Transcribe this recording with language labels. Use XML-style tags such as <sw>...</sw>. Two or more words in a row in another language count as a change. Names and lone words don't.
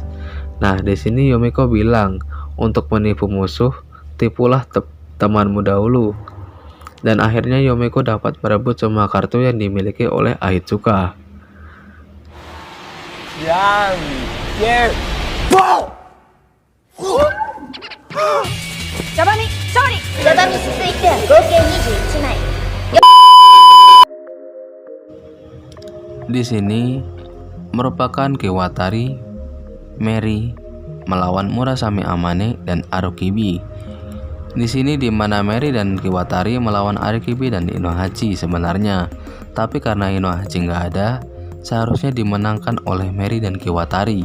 <id>Nah, di sini Yumeko bilang, untuk menipu musuh, tipulah temanmu dahulu. Dan akhirnya Yumeko dapat merebut semua kartu yang dimiliki oleh Ahitsuka. Jabami, sorry!</id> <ja>Jabami 続いて合計21枚。</ja> <id>Di sini merupakan Kewatari, Mary, melawan Murasame Amane dan Arukibi. Di sini di mana Mary dan Kiwatari melawan Arukibi dan Inohachi sebenarnya, tapi karena Inohachi nggak ada, seharusnya dimenangkan oleh Mary dan Kiwatari.</id>